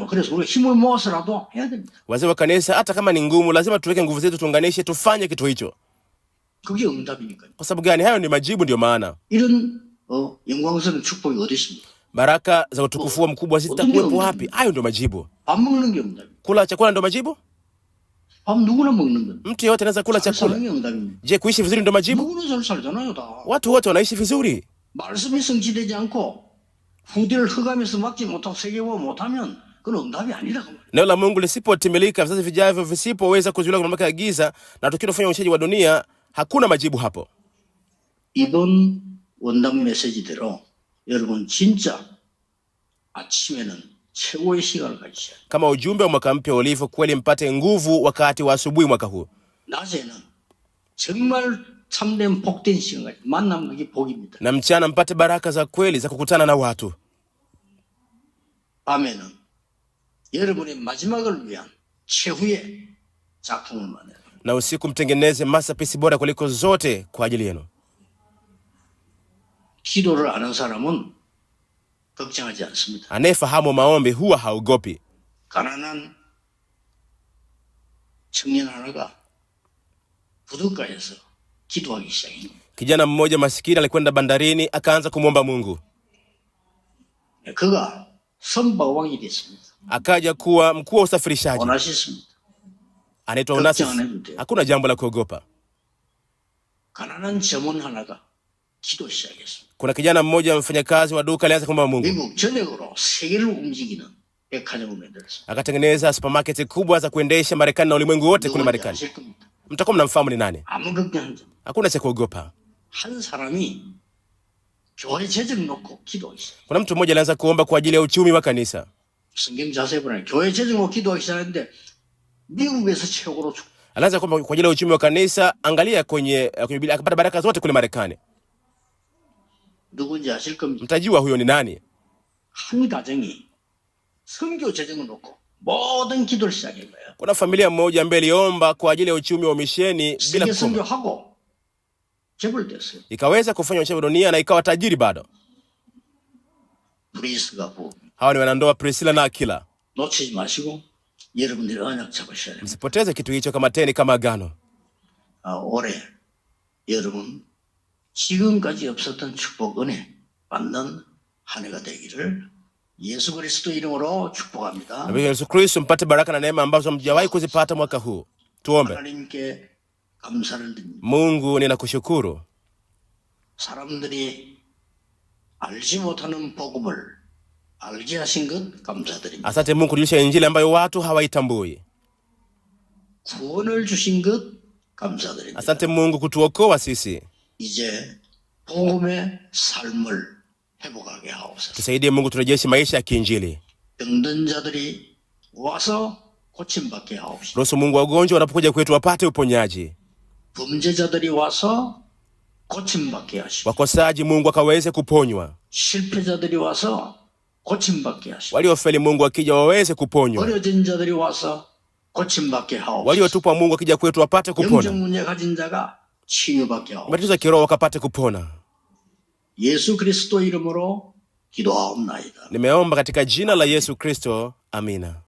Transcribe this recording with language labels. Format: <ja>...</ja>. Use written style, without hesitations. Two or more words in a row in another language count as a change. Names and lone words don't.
<ko>그래서 우리가 힘을 모아서라도 해야 됩니다.</ko> <sw>Wazee wa kanisa hata kama ni ngumu lazima tuweke nguvu zetu, tuunganishe, tufanye kitu hicho.</sw> <ko>그게 응답이니까요.</ko> <sw>Kwa sababu gani? Hayo ni majibu, ndio maana.</sw> <ko>이런 영광스러운 축복이 어디 있습니까?</ko> <sw>Baraka za utukufu mkubwa zitakuwepo wapi? Hayo ndio majibu.</sw> <ko>밥 먹는 게 응답이에요.</ko> <sw>Kula chakula ndio majibu?</sw> <ko>밥 누구나 먹는 건.</ko> <sw>Mtu yeyote anaweza kula chakula. Je, kuishi vizuri ndio majibu?</sw> <ko>누구나 잘 살잖아요, 다.</ko> <sw>Watu wote wanaishi vizuri.</sw> <ko>말씀이 성취되지 않고 후대를 흑암에서 막지 못하고 세계화 못하면 그건 응답이 아니라고 말이에요.</ko> <sw>Neno la Mungu lisipotimilika, vizazi vijavyo visipoweza kuzuiliwa kwa mamlaka ya giza, na tukifanya uonyeshaji wa dunia, hakuna majibu hapo.</sw> <ko>이번 원담 메시지대로 여러분 진짜 아침에는 최고의 시간을 가지셔야 돼요.</ko> <sw>Kama ujumbe wa mwaka mpya ulivyo, kweli mpate nguvu wakati wa asubuhi mwaka huu.</sw> <ko>낮에는 정말 참된 복된 시간, 만남 그게 복입니다.</ko> <sw>Na mchana mpate baraka za kweli za kukutana na watu.</sw> <ko>밤에는 여러분의 마지막을 위한 최후의 작품을 만들어요.</ko> <sw>Na usiku mtengeneze masterpiece bora kuliko zote kwa ajili yenu.</sw> <ko>기도를 아는 사람은 걱정하지 않습니다.</ko> <sw>Anayefahamu maombi huwa haogopi.</sw> <ko>가난한 청년 하나가 부둣가에서 기도하기 시작했습니다.</ko> <sw>Kijana mmoja masikini alikwenda bandarini akaanza kumwomba Mungu.</sw> <ko>그가 선박왕이 됐습니다.</ko> <sw>Akaja kuwa mkuu wa usafirishaji.</sw> <ko>오나시스입니다.</ko> <sw>Anaitwa Onesimus. Hakuna jambo la kuogopa.</sw> <ko>가난한 점원 하나가 기도 시작했습니다.</ko> <sw>Kuna kijana mmoja mfanyakazi wa duka alianza kumwomba Mungu.</sw> <ko>미국 전역으로 세계를 움직이는 백화점을 만들었습니다.</ko> <sw>Akatengeneza supermarket kubwa za kuendesha Marekani na ulimwengu wote kule Marekani.</sw> <ko>아실 겁니다.</ko> <sw>Mtakuwa mnamfahamu ni nani?</sw> <ko>아무 걱정하지 마.</ko> <sw>Hakuna cha kuogopa.</sw> <ko>한 사람이 교회 재정 놓고 기도하기 시작.</ko> <sw>Kuna mtu mmoja alianza kuomba kwa ajili ya uchumi wa kanisa.</sw> <ko>성경 자세히 보면 교회 재정 놓고 기도하기 시작했는데 미국에서 최고로</ko> <sw>Alianza kuomba kwa ajili ya uchumi wa kanisa, angalia kwenye Biblia akapata baraka zote kule Marekani.</sw> <ko>누군지 아실 겁니다.</ko> <sw>Mtajua huyo ni nani?</sw> <ko>한 가정이 선교 재정을 놓고 모든 기도를 시작한 거예요.</ko> <sw>Kuna familia moja ambayo iliomba kwa ajili ya uchumi wa misheni bila</sw> <ko>세계</ko> <sw>kukoma.</sw> <ko>선교하고 재벌됐어요.</ko> <sw>Ikaweza kufanya uchumi wa dunia na ikawa tajiri bado.</sw> <ko>브리스가 부부.</ko> <sw>Hawa ni wanandoa Priscilla na Aquila.</sw> <ko>놓치지 마시고 여러분들이 언약 잡으셔야 됩니다.</ko> <sw>Msipoteze kitu hicho kama teni kama agano.</sw> <ko>올해 여러분 지금까지 없었던 축복 은혜 받는 한 해가 되기를 예수 그리스도 이름으로 축복합니다.</ko> <sw>Na Yesu Kristo mpate baraka na neema ambazo mjawahi kuzipata mwaka huu. Tuombe.</sw> <ko>하나님께 감사를 드립니다.</ko> <sw>Mungu, ninakushukuru.</sw> <ko>사람들이 알지 못하는 복음을 알게 하신 것 감사드립니다.</ko> <sw>Asante Mungu kujulisha injili ambayo watu hawaitambui.</sw> <ko>구원을 주신 것 감사드립니다.</ko> <sw>Asante Mungu kutuokoa sisi.</sw> <ko>이제 복음의 삶을 회복하게 하옵소서.</ko> <sw>Tusaidie Mungu turejeshe maisha ya kiinjili.</sw> <ko>병든 자들이 와서 고침받게 하옵소서.</ko> <sw>Ruhusu Mungu wagonjwa wanapokuja kwetu wapate uponyaji.</sw> <ko>범죄자들이 와서 고침받게 하시고</ko> <sw>Wakosaji Mungu akaweze kuponywa.</sw> <ko>실패자들이 와서 고침받게 하시고</ko> <sw>Waliofeli Mungu akija waweze kuponywa.</sw> <ko>버려진 자들이 와서 고침받게 하옵소서.</ko> <sw>Waliotupwa Mungu akija kwetu wapate</sw> <ko>영적</ko> <sw>kupona.</sw> <ko>문제 가진 자가 치유받게 하옵소서.</ko> <sw>Matatizo ya kiroho wakapate kupona.</sw> <ko>예수 그리스도 이름으로 기도하옵나이다.</ko> <sw>Nimeomba katika jina la Yesu Kristo. Amina.</sw>